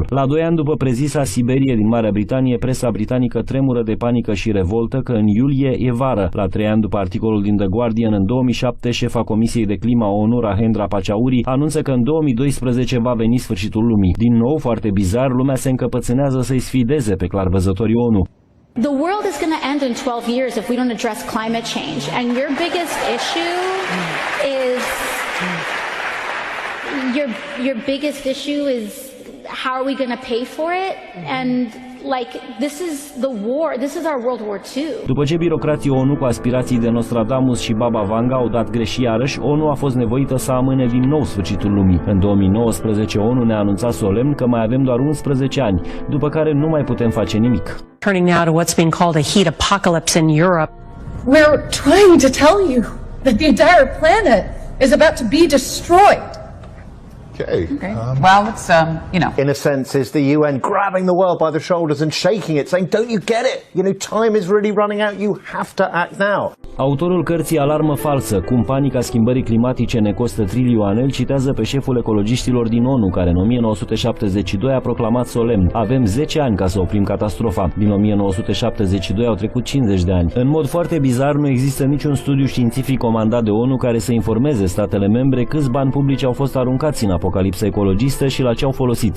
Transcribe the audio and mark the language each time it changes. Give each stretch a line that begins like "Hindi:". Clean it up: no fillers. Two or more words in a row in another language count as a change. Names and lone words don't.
Romanian: La 2 ani după prezisa Siberie din Marea Britanie, presa britanică tremură de panică și revoltă că în iulie e vară. La 3 ani după articolul din The Guardian, în 2007, șefa Comisiei de Clima ONU, Rahendra Pachauri, anunță că în 2012 va veni sfârșitul lumii. Din nou, foarte bizar, lumea se încăpățânează să-i sfideze pe clarvăzătorii ONU.
English: The world is going to end in 12 years if we don't address climate change. And your biggest issue is your biggest issue is how are we going to pay for it? And like this is the war. This is our World War II.
Romanian: După ce birocrații ONU cu aspirații de Nostradamus și Baba Vanga au dat greș iarăși, ONU a fost nevoită să amâne din nou sfârșitul lumii. În 2019, ONU ne-a anunțat solemn că mai avem doar 11 ani, după care nu mai putem face nimic.
English: Turning now to what's being called a heat apocalypse in Europe. We're trying to tell you that the entire planet is about to be destroyed. Okay. Well, it's, you know. In a sense, is the UN grabbing the world by the shoulders and shaking it, saying, don't you get it? You know, time is really running out. You have to act now.
Romanian: Autorul cărții Alarmă falsă, cum panica schimbării climatice ne costă trilioane, îl citează pe șeful ecologiștilor din ONU, care în 1972 a proclamat solemn: avem 10 ani ca să oprim catastrofa. Din 1972 au trecut 50 de ani. În mod foarte bizar, nu există niciun studiu științific comandat de ONU care să informeze statele membre câți bani publici au fost aruncați în apocalipsă apocalipsă ecologistă și la ce au folosit.